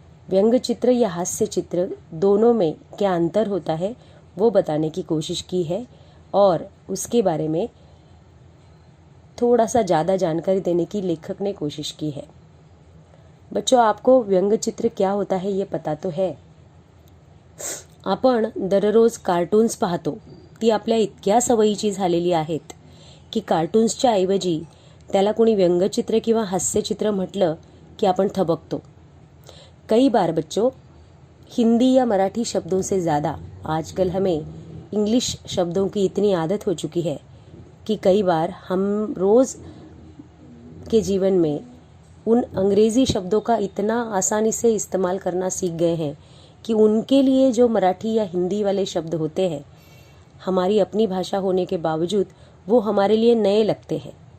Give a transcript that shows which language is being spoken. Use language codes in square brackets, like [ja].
[hi] व्यंग चित्र या हास्य चित्र दोनों में क्या अंतर होता है वो बताने की कोशिश की है और उसके बारे में थोड़ा सा ज़्यादा जानकारी देने की लेखक ने कोशिश की है. बच्चों, आपको व्यंग चित्र क्या होता है ये पता तो है. [mr] आपण दररोज कार्टून्स पाहतो. ती आपल्या इतक्या सवयीची झालेली आहेत की कार्टून्सच्या ऐवजी त्याला कोणी व्यंगचित्र किंवा हास्यचित्र म्हटलं की आपण थबकतो. [hi] कई बार बच्चों, हिंदी या मराठी शब्दों से ज़्यादा आजकल हमें इंग्लिश शब्दों की इतनी आदत हो चुकी है कि कई बार हम रोज़ के जीवन में उन अंग्रेज़ी शब्दों का इतना आसानी से इस्तेमाल करना सीख गए हैं कि उनके लिए जो मराठी या हिंदी वाले शब्द होते हैं, हमारी अपनी भाषा होने के बावजूद वो हमारे लिए नए लगते हैं.